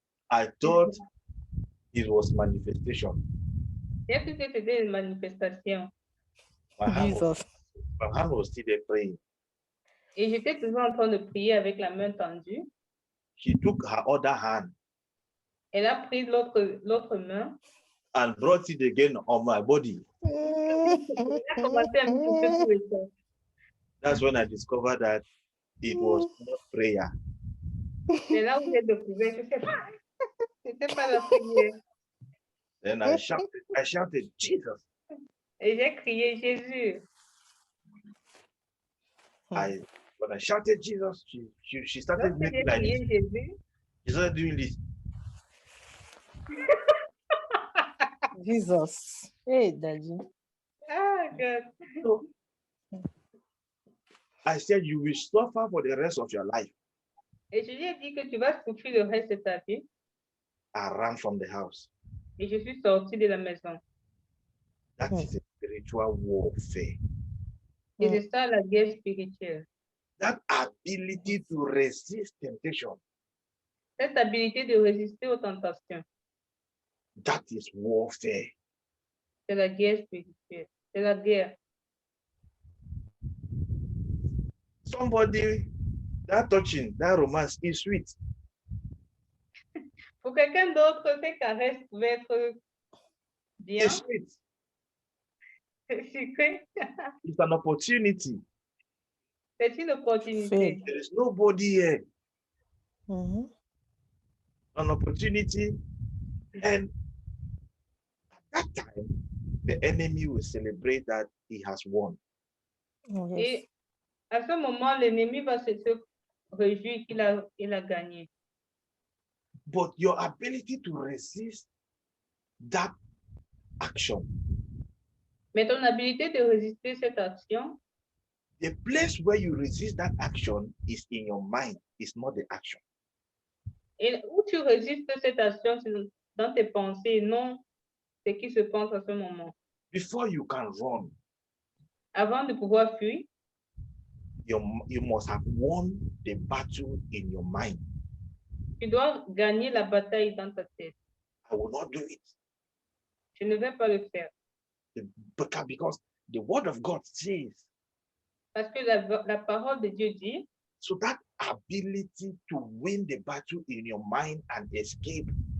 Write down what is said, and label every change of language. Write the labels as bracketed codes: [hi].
[en] I thought it was manifestation. [fr] j'ai cru que c'était une manifestation. [en] My hand Jesus. was still there praying. [fr] Et j'étais toujours en train de prier avec la main tendue. [en] She took her other hand [fr] Elle a pris l'autre main. [en] and brought it again on my body. [fr] Elle a commencé à me toucher tout le temps. [en] That's when I discovered that it was not prayer. [fr] C'est là où j'ai découvert que c'était pas la prière. [en] Then I shouted, Jesus. [fr] Et j'ai crié Jésus. [en] I When I shouted Jesus, she started [fr] Lorsque j'ai [en] making like this. [fr] crié Jésus, [en] She started doing this. Jesus. Hey, Daddy. ah, God. So I said, you will suffer for the rest of your life. [fr] Et je lui ai dit que tu vas souffrir le reste de ta vie. [en] I ran from the house. [fr] Et je suis sortie de la maison. [en] That is a spiritual warfare. [fr] Et c'est ça la guerre spirituelle. [en] That ability to resist temptation. [fr] Cette habilité de résister aux tentations, [en] That is warfare. [fr] c'est la guerre spirituelle. C'est la guerre. [en] Somebody, that touching, that romance is sweet. [fr] Pour quelqu'un d'autre, ces caresses pouvaient être bien. [en] It's sweet. [fr] C'est sucré. [en] It's an opportunity. [fr] C'est une opportunité. [en] There is nobody here. Mhm. An opportunity. And at that time, the enemy will celebrate that he has won. Oh, yes. [fr] Et à ce moment, l'ennemi va se réjouir qu'il a gagné. [en] But your ability to resist that action, [fr] Mais ton habilité de résister cette action, [en] the place where you resist that action is in your mind, it's not the action. [fr] et où tu résistes cette action, c'est dans tes pensées, non ce qui se passe à ce moment. [en] Before you can run, [fr] Avant de pouvoir fuir, [en] you must have won the battle in your mind. [fr] tu dois gagner la bataille dans ta tête. [en] I will not do it. [fr] Je ne vais pas le faire. [en] Because the word of God says, [fr] Parce que la parole de Dieu dit, [en] so that ability to win the battle in your mind and escape